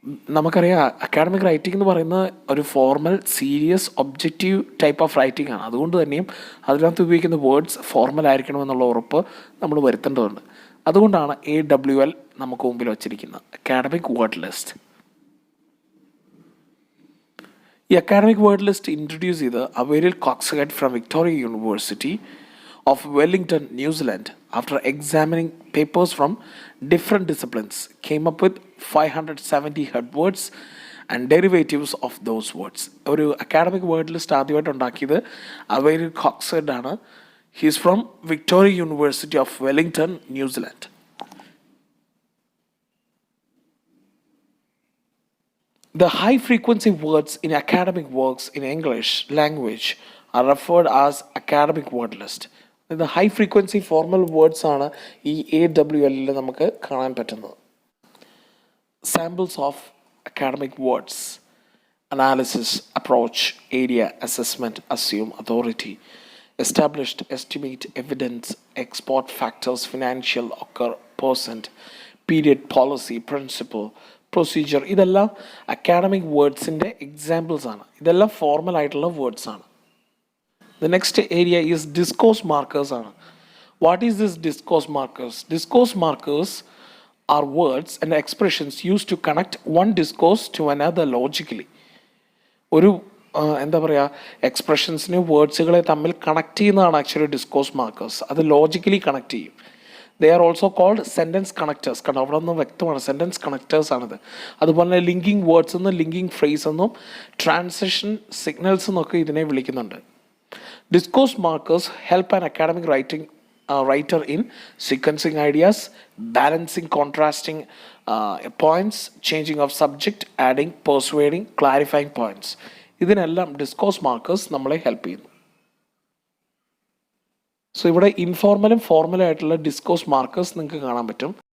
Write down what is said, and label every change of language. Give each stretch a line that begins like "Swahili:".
Malayalam: നമുക്കറിയാം academic writing എന്ന് പറയുന്നത് ഒരു formal, serious, objective type of writing ആണ്. അതുകൊണ്ട് തന്നെയും അതിനകത്ത് ഉപയോഗിക്കുന്ന വേർഡ്സ് ഫോർമൽ ആയിരിക്കണമെന്നുള്ള ഉറപ്പ് നമ്മൾ വരുത്തേണ്ടതുണ്ട്. അതുകൊണ്ടാണ് AWL നമുക്ക് മുമ്പിൽ വച്ചിരിക്കുന്നത്, അക്കാഡമിക് വേർഡ് ലിസ്റ്റ്.
English: ഈ academic word list introduce ചെയ്ത് അവരിൽ Coxhead from Victoria University of Wellington, New Zealand, after examining papers from different disciplines, came up with 570 head words and derivatives of those words.
Malayalam: ഒരു academic word list ആദ്യമായിട്ട് ഉണ്ടാക്കിയത് അവരിൽ കോക്സ്ഹെഡ് ആണ്.
English: He's from Victoria University of Wellington, New Zealand. The high frequency words in academic works in English language are referred as academic word list. The high frequency formal words
Malayalam: ആണ് ഈ AWL നമുക്ക് കാണാൻ പറ്റുന്നത്.
English: Samples of academic words: analysis, approach, area, assessment, assume, authority, established, estimate, evidence, export, factors, financial, occur, percent, period, policy, principle, procedure,
Malayalam: ഇതെല്ലാം academic വേർഡ്സിൻ്റെ examples ആണ്. ഇതെല്ലാം formal ആയിട്ടുള്ള words ആണ്.
English: The next area is discourse markers ആണ്. What is this discourse markers? Discourse markers are words and expressions used to connect one discourse to another logically.
Malayalam: ഒരു എന്താ പറയുക, എക്സ്പ്രഷൻസിനെ വേർഡ്സുകളെ തമ്മിൽ കണക്ട് ചെയ്യുന്നതാണ് ആക്ച്വലി ഡിസ്കോഴ്സ് മാർക്കേഴ്സ്. അത് logically connect ചെയ്യും.
English: They are also called sentence connectors.
Malayalam: കാരണം അവിടെ നിന്ന് വ്യക്തമാണ് സെൻറ്റൻസ് കണക്റ്റേഴ്സ് ആണിത്. അതുപോലെ തന്നെ ലിങ്കിങ് വേർഡ്സ് എന്നും ലിങ്കിങ് ഫ്രേസ് എന്നും ട്രാൻസിഷൻ സിഗ്നൽസ് എന്നൊക്കെ ഇതിനെ വിളിക്കുന്നുണ്ട്.
English: Discourse markers help an academic writer in sequencing ideas, balancing contrasting points, changing of subject, adding, persuading, clarifying points.
Malayalam: ഇതിനെല്ലാം ഡിസ്കോഴ്സ് മാർക്കേഴ്സ് നമ്മളെ ഹെൽപ്പ് ചെയ്യുന്നു. സോ ഇവിടെ ഇൻഫോർമലും ഫോർമലും ആയിട്ടുള്ള ഡിസ്കോഴ്സ് മാർക്കേഴ്സ് നിങ്ങൾക്ക് കാണാൻ പറ്റും.